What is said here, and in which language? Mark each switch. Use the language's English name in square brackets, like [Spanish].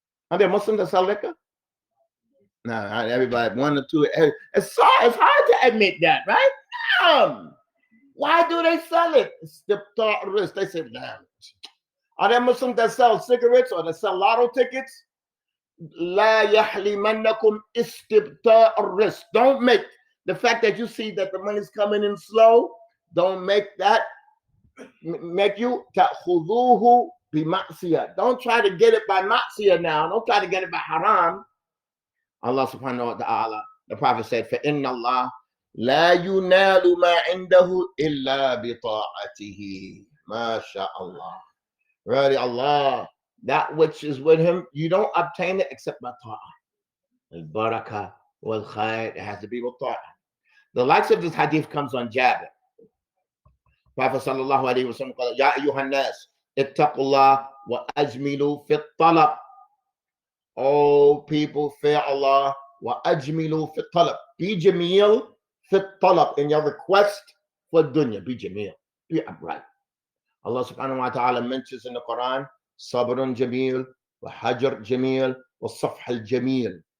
[English] Are there Muslims that sell liquor? No, everybody, one or two. It's hard to admit that, right? Why do they sell it? It's the thought risk. They say, damn. Are there Muslims that sell cigarettes or that sell lotto tickets? [Arabic] لا يحلمنكم استبطاء الرزق. [English] Don't make the fact that you see that the money's coming in slow, don't make that make you [Arabic] تأخذوه بمعصية. [English] Don't try to get it by ma'siyah now. Don't try to get it by haram. Allah subhanahu wa ta'ala, the Prophet said, [Arabic] فَإِنَّ اللَّهَ لَا يُنَالُ مَا عِنْدَهُ إِلَّا بِطَاعَتِهِ. ما شاء Allah. [English] Really, Allah, that which is with him, you don't obtain it except by ta'ah. Al-barakah wal-khair, it has to be with ta'ah. The likes of this hadith comes on Jabir. [Arabic] Prophet sallallahu alayhi wa sallam قال يا أيها الناس اتقوا الله وأجملوا في الطلب. [English] Oh people, fear Allah. [Arabic] وأجملوا في الطلب. [English] Be jameel [Arabic] في الطلب, [English] in your request for dunya. Be jameel. Be upright. Allah subhanahu wa ta'ala mentions in the Quran, [Arabic] Sabrun Jameel, wa Hajar Jameel, wa Safhal Jameel.